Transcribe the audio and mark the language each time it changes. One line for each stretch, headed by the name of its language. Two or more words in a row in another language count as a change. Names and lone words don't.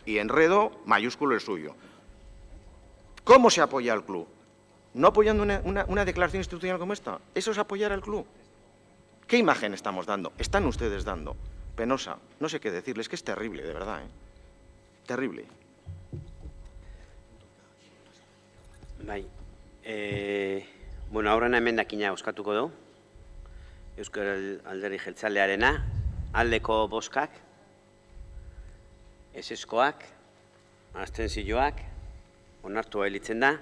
Spanish: Y enredo mayúsculo el suyo. ¿Cómo se apoya al club? ¿No apoyando una declaración institucional como esta? ¿Eso es apoyar al club? ¿Qué imagen estamos dando? Están ustedes dando. Penosa. No sé qué decirles, es que es terrible, de verdad, ¿eh? Terrible.
Basque: Bai. Bueno, aurrena emendakina bozkatuko du. Euskal Alderdi Jeltzalearena, aldeko bozkak, ezezkoak, abstentzioak, onartua gelditzen da.